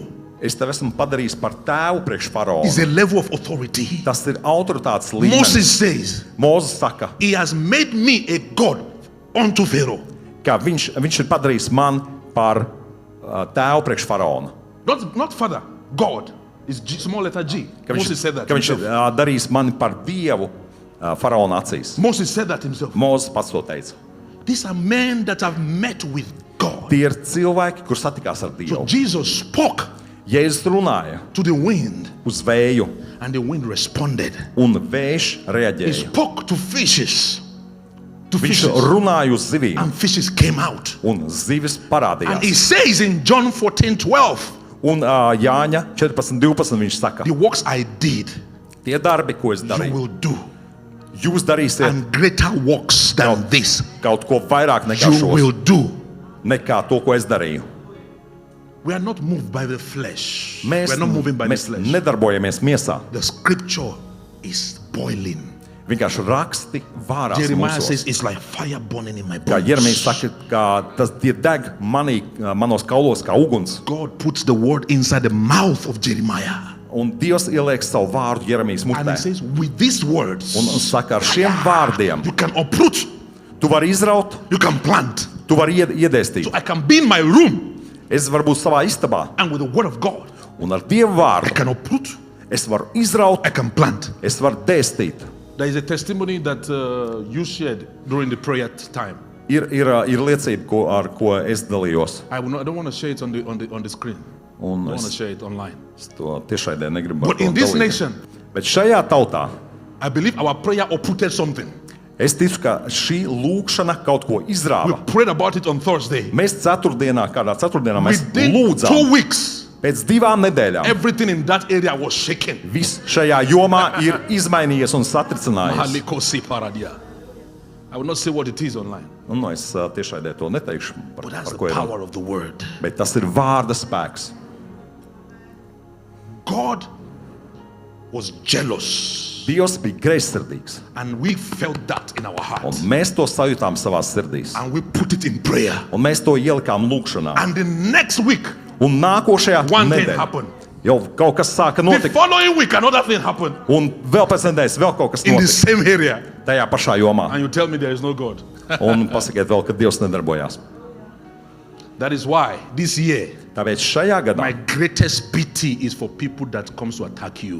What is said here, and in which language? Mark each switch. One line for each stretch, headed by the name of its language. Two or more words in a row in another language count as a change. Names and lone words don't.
Latvian: es tevi esmu padarījis par tēvu priekš faraona.
English: It's a level of authority.
Latvian: Tas ir autoritātes līmenis.
English: Moses says,
Latvian: Mūzes saka,
English: he has made me a God unto Pharaoh.
Latvian: ka viņš ir padarījis man par tēvu priekš faraona.
English: Not father, God. It's G, small letter G.
Latvian: Ka
English: Moses said that
Latvian: ka viņš ir
English: himself.
Latvian: darījis mani par Dievu faraona acīs.
English: Moses said that himself.
Latvian: Mūzes pats to teica.
English: These are men that have met with God.
Latvian: Tie ir cilvēki, kur satikās ar
English: So
Latvian: Dievu.
English: Jesus spoke
Latvian: Jēzus runāja
English: to the wind,
Latvian: uz vēju,
English: and the wind responded.
Latvian: un vējš
English: He
Latvian: reaģēja.
English: spoke to fishes. To
Latvian: Viņš
English: fishes.
Latvian: runāja uz zivīm,
English: And fishes came out.
Latvian: un zivis
English: And he
Latvian: parādījās.
English: says in John 14:12,
Latvian: Un Jāņa 14:12 viņš saka,
English: the works I did,
Latvian: tie darbi, ko es
English: you
Latvian: darīju,
English: will do.
Latvian: jūs darīsiet
English: And greater works than this,
Latvian: kaut ko vairāk nekā
English: you will
Latvian: šos,
English: do.
Latvian: nekā to, ko es darīju.
English: We are not moved by the flesh.
Latvian: Mēs,
English: We are not moving by the
Latvian: mēs
English: flesh.
Latvian: nedarbojamies miesā.
English: The scripture is boiling.
Latvian: Vienkārši raksti vārās
English: Jeremiah
Latvian: mūsos.
English: says it's like fire burning in my
Latvian: Kā Jeremijs
English: bones.
Latvian: saka, ka tas tie deg manos kaulos kā uguns.
English: God puts the word inside the mouth of Jeremiah.
Latvian: Un Dievs ieliek savu vārdu Jeremijas
English: And he
Latvian: mutē.
English: says, with these words,
Latvian: Un saka, ar šiem vārdiem
English: you can uproot,
Latvian: tu vari izraut,
English: you can plant.
Latvian: tu vari iedēstīt.
English: So I can be in my room,
Latvian: Es varu būt savā istabā,
English: and with the word of God,
Latvian: un ar Dievu
English: I
Latvian: vārdu
English: can uproot,
Latvian: es varu izraut,
English: I can plant.
Latvian: es varu dēstīt.
English: There is a testimony that you shared during the prayer time.
Latvian: Ir liecība, ar ko es dalījos.
English: I don't want to share it on the screen. I
Latvian: Un
English: want to
Latvian: es
English: share it online.
Latvian: to tiešraidē negribu.
English: But in this nation,
Latvian: Bet šajā tautā
English: I believe our prayer uprooted something.
Latvian: es ticu, ka šī lūkšana kaut ko
English: We
Latvian: izrāva.
English: prayed about it on Thursday.
Latvian: Mēs kādā ceturtdienā mēs
English: Within 2
Latvian: lūdzām.
English: weeks,
Latvian: Pēc 2 nedēļām
English: everything in that area was shaken.
Latvian: viss šajā jomā ir izmainījies un satricinājies. Malikosi paradia.
English: I will not say what it is online,
Latvian: Un, es tiešraidē to neteikšu,
English: but
Latvian: par
English: that's
Latvian: ko
English: the
Latvian: ir.
English: power of the word.
Latvian: Bet tas ir vārda spēks.
English: God was jealous,
Latvian: Dievs bija greizsirdīgs,
English: and we felt that in our
Latvian: un
English: hearts,
Latvian: mēs to sajūtām savā sirdīs.
English: and we put it in prayer.
Latvian: Un mēs to ielikām lūkšanā.
English: And the next week,
Latvian: Un nākošajā
English: one thing
Latvian: nedēļā
English: happened.
Latvian: jau kaut kas sāka
English: The
Latvian: notikt.
English: following week, another thing happened
Latvian: Un vēl pēc nedēļas vēl kaut kas
English: in the
Latvian: notika
English: same area.
Latvian: tajā pašā jomā.
English: And you tell me there is no God.
Latvian: Un pasakiet vēl, ka Dievs nedarbojās.
English: That is why this year,
Latvian: Tāpēc šajā gadā
English: my greatest pity is for people that comes to attack you